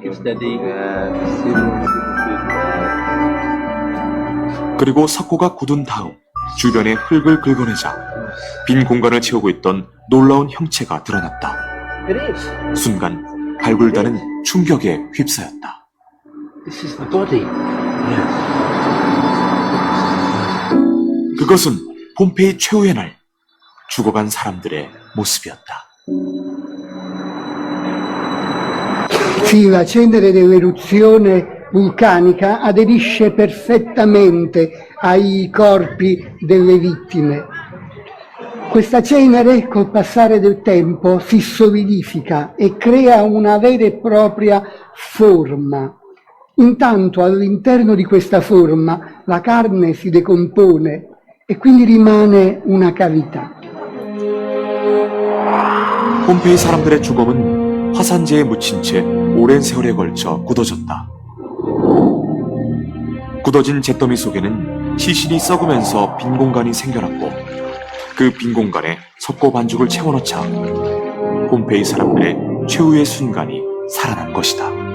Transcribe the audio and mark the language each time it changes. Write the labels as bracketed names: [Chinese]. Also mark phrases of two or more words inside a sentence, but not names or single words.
[Korean] 그리고 석고가 굳은 다음 주변에 흙을 긁어내자 빈 공간을 채우고 있던 놀라운 형체가 드러났다. 순간 발굴단은 충격에 휩싸였다. 그것은 폼페이 최후의 날 죽어간 사람들의 모습이었다. [Italian] Sì, la cenere dell'eruzione vulcanica aderisce perfettamente ai corpi delle vittime. Questa cenere col passare del tempo si solidifica e crea una vera e propria forma. Intanto all'interno di questa forma la carne si decompone e quindi rimane una cavità. [Korean] 폼페이 사람들의 죽음은 화산재에 묻힌 채 오랜 세월에 걸쳐 굳어졌다. 굳어진 잿더미 속에는 시신이 썩으면서 빈 공간이 생겨났고 그 빈 공간에 석고 반죽을 채워넣자 폼페이 사람들의 최후의 순간이 살아난 것이다.